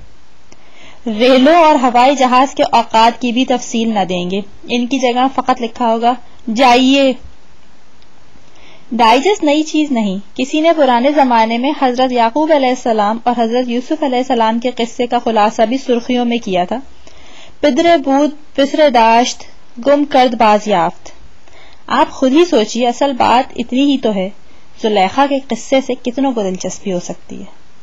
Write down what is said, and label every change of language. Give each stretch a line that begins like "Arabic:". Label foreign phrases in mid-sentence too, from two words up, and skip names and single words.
Urdu: ریلوں اور ہوائی جہاز کے اوقات کی بھی تفصیل نہ دیں گے. ان کی جگہ فقط لکھا ہوگا جائیے. ڈائجسٹ نئی چیز نہیں. کسی نے پرانے زمانے میں حضرت یعقوب
Arabic: علیہ السلام
Urdu: اور حضرت یوسف
Arabic: علیہ السلام
Urdu: کے قصے کا خلاصہ بھی سرخیوں میں کیا تھا.
Persian: پدر بود پسر داشت گم کرد باز یافت.
Urdu: آپ خود ہی سوچئے, اصل بات اتنی ہی تو ہے. زلیخا کے قصے سے کتنوں کو دلچسپی ہو سکتی ہے.